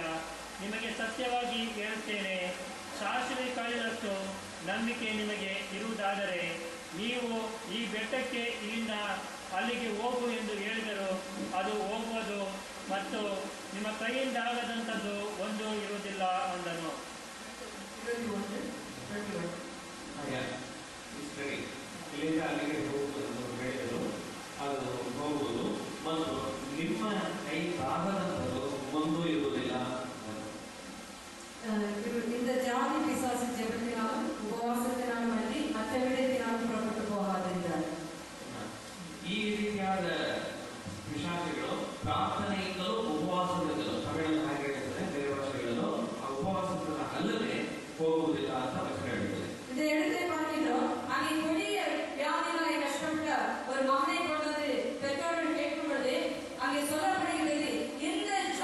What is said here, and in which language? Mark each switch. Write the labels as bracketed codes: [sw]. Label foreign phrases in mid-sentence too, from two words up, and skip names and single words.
[kn] ನಿಮಗೆ ಸತ್ಯವಾಗಿ ಹೇಳುತ್ತೇನೆ, ಸಾಸಿವೆ ಕಾಳಿನಷ್ಟು ನಂಬಿಕೆ ನಿಮಗೆ ಇರುವುದಾದರೆ ನೀವು ಈ ಬೆಟ್ಟಕ್ಕೆ ಇಲ್ಲಿಂದ ಅಲ್ಲಿಗೆ ಹೋಗು ಎಂದು ಹೇಳಿದರೂ ಅದು ಹೋಗುವುದು, ಮತ್ತು ನಿಮ್ಮ ಕೈಯಿಂದ ಆಗದಂಥದ್ದು ಒಂದು ಇರುವುದಿಲ್ಲ ಅಂದನು. ಇಲ್ಲಿಂದ ಅಲ್ಲಿಗೆ ಹೋಗುವುದು ಹೇಳಿದರು, ಅದು ಹೋಗುವುದು, ಮತ್ತು ನಿಮ್ಮ ಕೈ ಆಗದಂಥದ್ದು ಒಂದು ಇರುವುದಿಲ್ಲ. [ta] இந்த ஜாதி பிசாசு ஜெபத்தினாலும் உபவாசத்தினாலும் அன்றி மற்ற விடத்தினாலும் புறப்பட்டு போகாதிருக்கிறார். [kn] ಈ ರೀತಿಯಾದ ಪಿಶಾಚಿಗಳು ಪ್ರಾರ್ಥನೆಯಿಂದಲೂ ಉಪವಾಸದಿಂದಲೂ, ತಮಿಳಲ್ಲಿ ಹಾಗೆ ಹೇಳ್ತಾರೆ, ಬೇರೆ ಭಾಷೆಗಳಲ್ಲೂ ಆ ಉಪವಾಸದಿಂದ ಅಲ್ಲದೆ ಹೋಗುವುದಿಲ್ಲ ಅಂತ ವಚನ ಹೇಳ್ತದೆ. [ta] இந்த இடத்தை பார்க்கிறோம். அங்கே கொடிய வியாதினாலே கஷ்டப்பட்ட ஒரு மகனை கொண்டது பெற்றோர்கள் கேட்கும் பொழுது அங்கே சொல்லப்படுகிறது, இந்த